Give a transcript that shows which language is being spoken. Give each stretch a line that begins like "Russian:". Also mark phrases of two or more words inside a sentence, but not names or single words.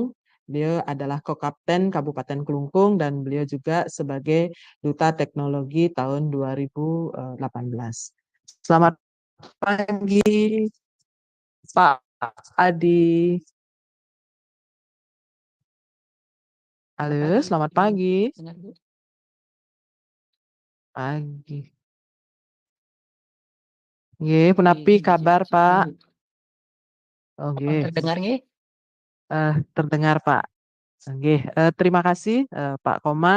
Indonesian: Beliau adalah Kokapten Kabupaten Kelungkung dan beliau juga sebagai Duta Teknologi tahun 2018. Selamat pagi, Pak Adi. Halo, selamat pagi. Pagi.
Balinese: Nggih, punapi kabar, Pak? Oh, nggih.
Indonesian: Terdengar nggih? Terdengar, Pak. Nggih, terima kasih Pak Komang.